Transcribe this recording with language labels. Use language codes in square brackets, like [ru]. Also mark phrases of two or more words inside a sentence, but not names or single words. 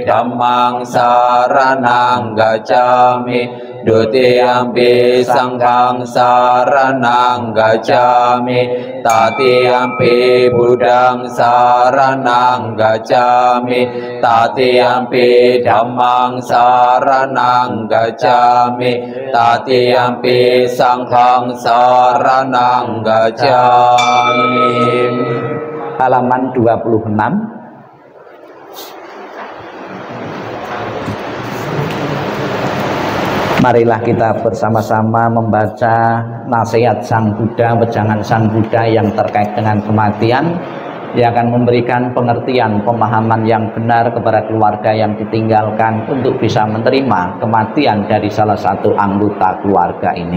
[pi] Dhammang saranang gacchami, Dutiyampi Sanghang saranang gacchami, Tatiyampi Buddhang saranang gacchami, Tatiyampi Dhammang saranang gacchami, Tatiyampi Sanghang saranang gacchami. [id] Halaman 26. Marilah kita bersama-sama membaca nasihat Sang Buddha, wejangan Sang Buddha yang terkait dengan kematian, yang akan memberikan pengertian, pemahaman yang benar kepada keluarga yang ditinggalkan untuk bisa menerima kematian dari salah satu anggota keluarga ini.